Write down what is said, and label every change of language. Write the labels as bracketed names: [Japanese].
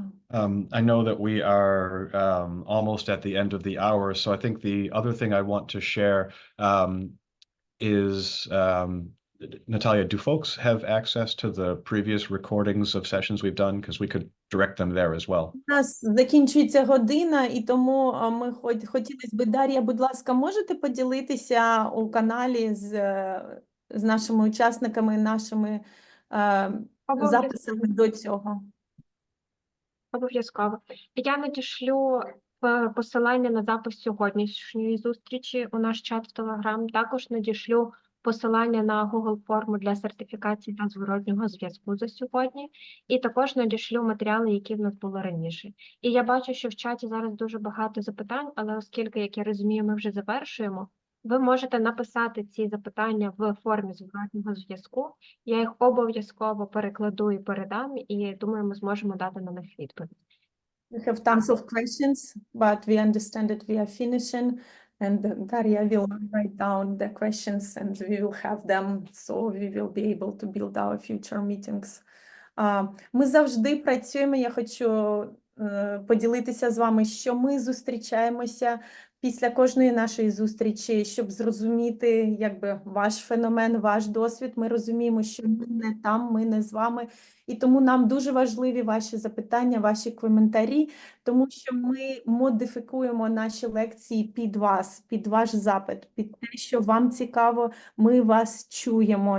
[English] I know that we are almost at the end of the hour, so I think the other thing I want to share is, Natalia, do folks have access to the previous recordings of sessions we've done? Because we could direct them there as well. [Ukrainian] У нас закінчується година, і тому ми хотілося б, Дар'я, будь ласка, можете поділитися у каналі з нашими учасниками, нашими записами до цього? Обов'язково. Я надішлю посилання на запис сьогоднішньої зустрічі у наш чат в Telegram. Також надішлю посилання на Google форму для сертифікації та зворотнього зв'язку за сьогодні. І також надішлю матеріали, які в нас були раніше. І я бачу, що в чаті зараз дуже багато запитань, але оскільки, як я розумію, ми вже завершуємо, ви можете написати ці запитання в формі зворотнього зв'язку. Я їх обов'язково перекладу і передам, і думаю, ми зможемо дати на них відповідь. [English] We have tons of questions, but we understand that we are finishing, and Daria will write down the questions and we will have them, so we will be able to build our future meetings. [Ukrainian] Ми завжди працюємо, я хочу поділитися з вами, що ми зустрічаємося після кожної нашої зустрічі, щоб зрозуміти, якби, ваш феномен, ваш досвід. Ми розуміємо, що ми не там, ми не з вами. І тому нам дуже важливі ваші запитання, ваші коментарі, тому що ми модифікуємо наші лекції під вас, під ваш запит, під те, що вам цікаво, ми вас чуємо.